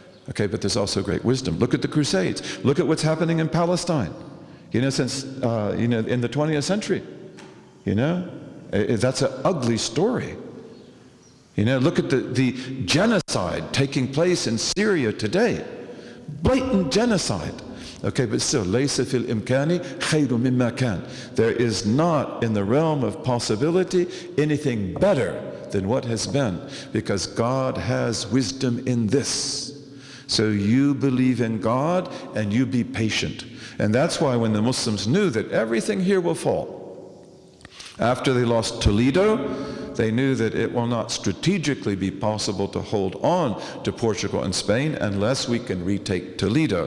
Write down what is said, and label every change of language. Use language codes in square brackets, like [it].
[en] Okay, but there's also great wisdom. Look at the Crusades. Look at what's happening in Palestine. Since in the 20th century. That's an ugly story. Look at the genocide taking place in Syria today. Blatant genocide. Okay, but still, [ar] لَيْسَ فِي الْإِمْكَانِ خَيْرٌ مِمَّا كَانَ. [en] There is not in the realm of possibility anything better than what has been, because God has wisdom in this. So you believe in God and you be patient. And that's why when the Muslims knew that everything here will fall, after they lost Toledo, they knew that it will not strategically be possible to hold on to Portugal and Spain unless we can retake Toledo.